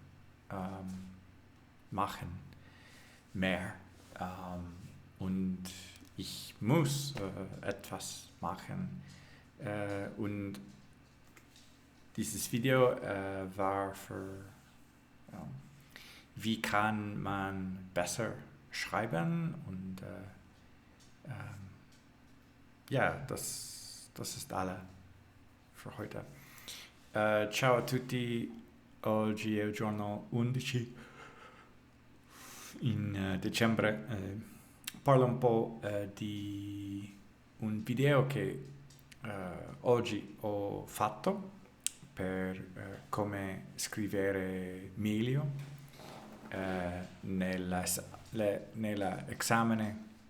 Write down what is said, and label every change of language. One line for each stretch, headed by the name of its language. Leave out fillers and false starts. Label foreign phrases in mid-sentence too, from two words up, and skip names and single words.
German: machen mehr und ich muss etwas machen und dieses Video war für wie kann man besser schreiben und ja, das ist alle für heute.
Italian: Ciao a tutti, oggi è il giorno 11 in dicembre. Parlo un po' di un video che oggi ho fatto per come scrivere meglio nell'esame